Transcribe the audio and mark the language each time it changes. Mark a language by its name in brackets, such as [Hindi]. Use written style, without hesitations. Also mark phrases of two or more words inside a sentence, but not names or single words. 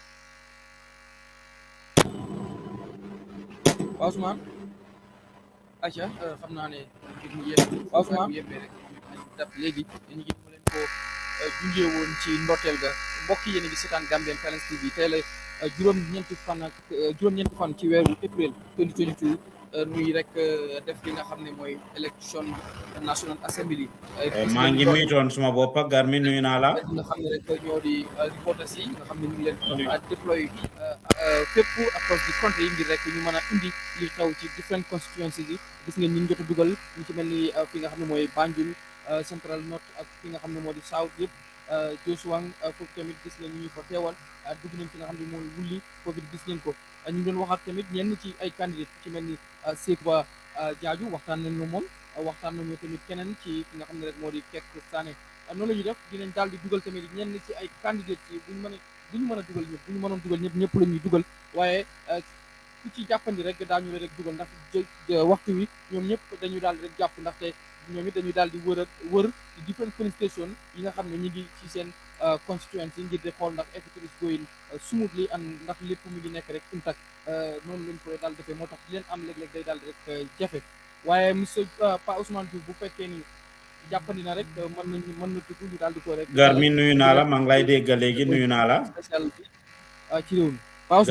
[Wolof] aca xam naa ne mu yéen Pa Ousmane yëppee rek daf léegi dañu ngi leen ko junjee woon ci ndorteel ga mbokk yéen a ngi seetaan Gambian Talents TV tey la juróom-ñeenti fan ci weeru avril 2022 nuy rek def li nga xam ne mooy élection National Assembly. maa ngi muytoon suma bopp Garmi nuyu naa la. nga xam ne rek ñoo di reporters yi nga xam ne ñu ngi leen déploy fépp [English] across the country [Wolof] ngir rek ñu mën a indi li xew ci [English] different constituencies [Wolof] yi gis ngeen ñu jot a dugal ñu ci mel ni fi nga xam ne mooy Banjul Central North ak fi nga xam ne moo di South yëpp Joshua foofu tamit gis ngeen ñu fa teewal dugg nañ fi nga xam ne mooy wulli foofu gis ngeen ko ñu doon wax ak tamit ñenn ci ay candidate ci mel ni Sekba Jaaju waxtaan nañu moom waxtaan nañu tamit keneen ci ki nga xam ne rek moo di Kek Sané noonu la ñuy def dinañ daal di dugal tamit ñenn ci ay candidate yi duñu mën a dugal ñëpp bu ñu mënoon dugal ñëpp la ñuy dugal waaye ku ci jàppandi rek daañu la rek dugal ndax waxtu wi ñoom ñëpp dañu daal di rek jàpp ndaxte ñoom it dañuy daal di wër di [English] different polling station [Wolof] yi nga xam ne ñu ngi ci seen constituency ngir di xool ndax [English] everything is going smoothly and [Wolof] ndax lépp mi ngi nekk rek intact noonu lañ koy daal defee moo tax di leen am léeg-léeg day daal di rek jafe waaye monsieur Pa Ousmane Diouf bu fekkee ni jàppandi na rek mën na dugg ñu daal di ko rek. Garmi nuyu naa la maa ngi lay dégg léegi nuyu naa la. spécial bi ci réew mi. Pa Ousmane